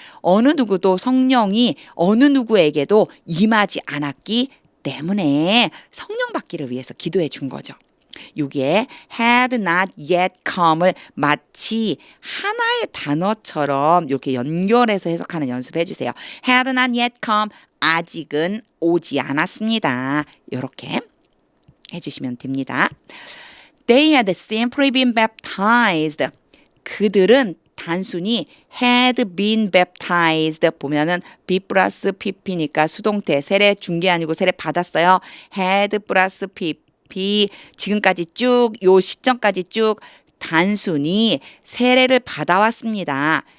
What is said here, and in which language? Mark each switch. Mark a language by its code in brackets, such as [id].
[ko] 어느 누구도 성령이 어느 누구에게도 임하지 않았기 때문에 성령 받기를 위해서 기도해 준 거죠. 여기에 [en] had not yet come [ko] 을 마치 하나의 단어처럼 이렇게 연결해서 해석하는 연습해 주세요. [en] had not yet come [ko] 아직은 오지 않았습니다. 이렇게 해주시면 됩니다. [en] They had simply been baptized. [ko] 그들은 단순히 [en] had been baptized [ko] 보면은 be 플러스 pp니까 수동태 세례 준 게 아니고 세례 받았어요. had 플러스 pp 지금까지 쭉 요 시점까지 쭉 단순히 세례를 받아왔습니다.